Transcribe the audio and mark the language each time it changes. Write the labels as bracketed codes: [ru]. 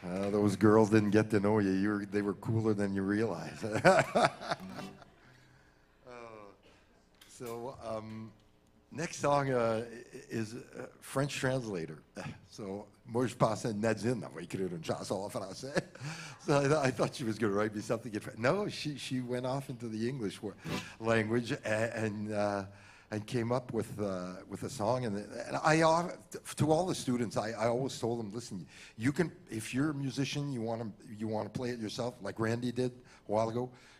[en] Those girls didn't get to know you. They were cooler than you realize. Next song is French translator. [fr] So, moi, je pensais Nadine va écrire une chanson en français. [en] So I thought she was going to write me something. No, she went off into the English language and came up with a song. And I, to all the students, I always told them, listen, you can, if you're a musician, you want to play it yourself, like Randy did a while ago.